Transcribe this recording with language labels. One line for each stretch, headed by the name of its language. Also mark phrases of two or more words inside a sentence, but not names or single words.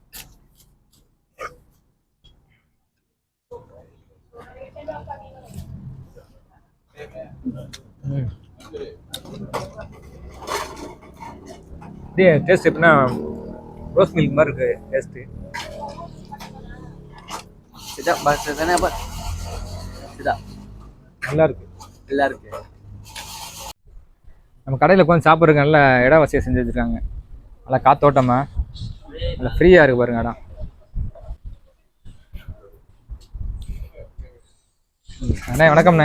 Tamil: டேஸ்ட் எப்படின்னா
English: rose milk
Tamil: மாதிரி இருக்கு டேஸ்ட்டு.
Malay: Sedap bahasa sana apa? Sedap.
Tamil: நல்லா இருக்கு. நல்லா இருக்கு. நம்ம கடையில் உட்காந்து சாப்பிட்றதுக்கு நல்ல இடம் வசதியை செஞ்சு வச்சுருக்காங்க. நல்லா காத்தோட்டமா நல்லா ஃப்ரீயாக இருக்கு பாருங்க இடம். அண்ணே வணக்கம்ண்ணே.